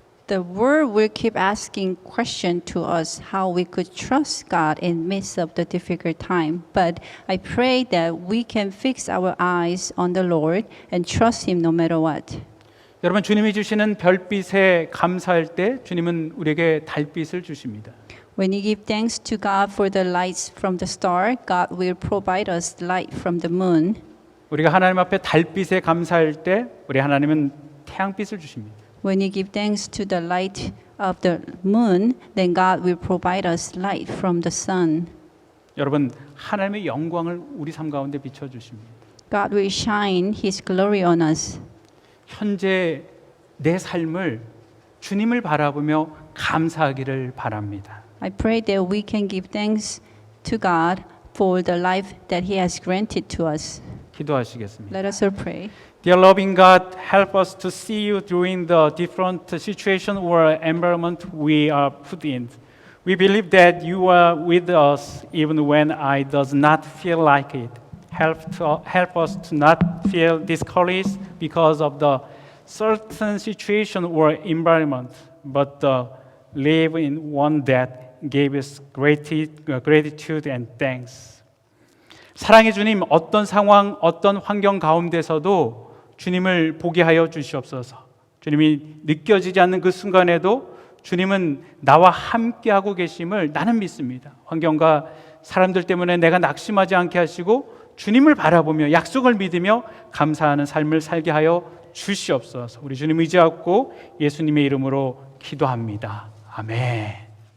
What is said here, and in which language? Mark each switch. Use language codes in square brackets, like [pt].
[en] The world will keep asking questions to us how we could trust God in midst of the difficult time. But I pray that we can fix our eyes on the Lord and trust Him no matter what. [ko] 여러분 주님이 주시는 별빛에 감사할 때 주님은 우리에게 달빛을 주십니다. [en] When you give thanks to God for the lights from the star, God will provide us light from the moon. [ko] 우리가 하나님 앞에 달빛에 감사할 때 우리 하나님은 태양빛을 주십니다. [en] When you give thanks to the light of the moon, then God will provide us light from the sun. [ko] 여러분 하나님의 영광을 우리 삶 가운데 비춰 주십니다. [en] God will shine His glory on us. [ko] 현재 내 삶을 주님을 바라보며 감사하기를 바랍니다. [en] I pray that we can give thanks to God for the life that He has granted to us. [ko] 기도하시겠습니다. [en] Let us all pray. Dear loving God, help us to see you during the different situation or environment we are put in. We believe that you are with us even when I does not feel like it. Help us to not feel discouraged because of the certain situation or environment, but live in one that gave us gratitude and thanks. [ko] 사랑의 주님, 어떤 상황, 어떤 환경 가운데서도 주님을 보게 하여 주시옵소서. 주님이 느껴지지 않는 그 순간에도 주님은 나와 함께하고 계심을 나는 믿습니다. 환경과 사람들 때문에 내가 낙심하지 않게 하시고 주님을 바라보며 약속을 믿으며 감사하는 삶을 살게 하여 주시옵소서. 우리 주님 의지하고 예수님의 이름으로 기도합니다. 아멘.